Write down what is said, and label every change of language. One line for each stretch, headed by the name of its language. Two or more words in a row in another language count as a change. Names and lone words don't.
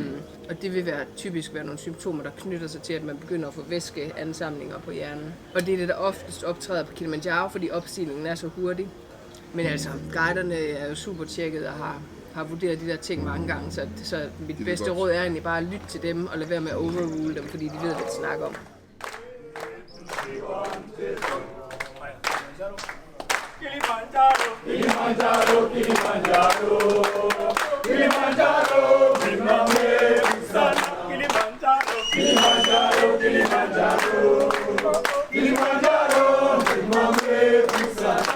Danish: Og det vil typisk være nogle symptomer, der knytter sig til, at man begynder at få væskeansamlinger på hjernen. Og det er det, der oftest optræder på Kilimanjaro, fordi opstigningen er så hurtig. Men altså, guiderne er jo super tjekket og har vurderet de der ting mange gange, så mit bedste råd er egentlig bare at lytte til dem og lade være med at overrule dem, fordi de ved, hvad de snakker om.
Swahili: Kilimanjaro, Kilimanjaro, Kilimanjaro, Kilimanjaro, Mimame Sana. Kilimanjaro, Kilimanjaro, Kilimanjaro, Kilimanjaro, Mimame Sana.